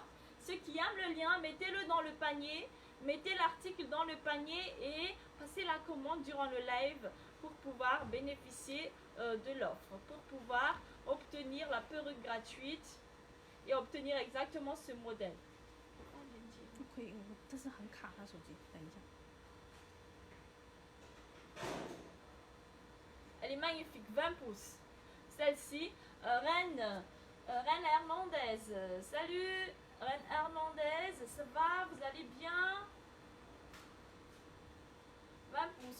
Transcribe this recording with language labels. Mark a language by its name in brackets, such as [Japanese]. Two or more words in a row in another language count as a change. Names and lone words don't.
[French] Ceux qui aiment le lien, mettez-le dans le panier, mettez l'article dans le panier et passez la commande durant le live pour pouvoir bénéficier de l'offre, pour pouvoir obtenir la perruque gratuite et obtenir exactement ce modèle. [Chinese] 可以，但是很卡，他手机，等一下。 [French] Elle est magnifique, 20 pouces. Celle-ci, Reine Hernandez. Salut Reine Hernandez, ça va? Vous allez bien? 20 pouces.